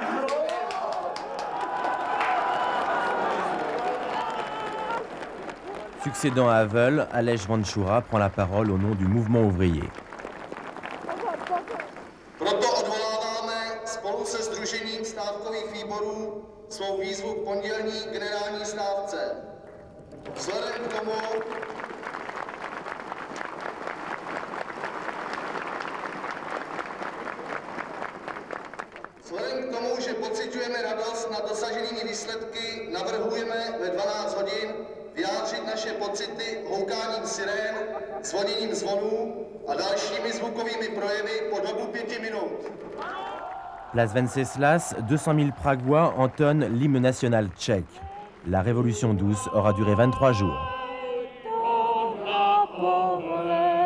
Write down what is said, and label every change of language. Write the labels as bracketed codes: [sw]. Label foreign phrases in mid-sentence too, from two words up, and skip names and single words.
[fr] Succédant à Havel, Aleš Vančura prend la parole au nom du mouvement ouvrier. [cs] Proto odvoláváme spolu se Sdružením stávkových výborů svou výzvu k pondělní generální stávce. Vzhledem k tomu, že pociťujeme radost nad dosaženými výsledky, navrhujeme ve 12 hodin vyjádřit naše pocity houkáním sirén, zvoněním zvonů a dalšími zvukovými projevy po dobu 5 minut. [fr] Place Venceslas, 200 000 Pragois entonnent l'hymne national tchèque. La révolution douce aura duré 23 jours.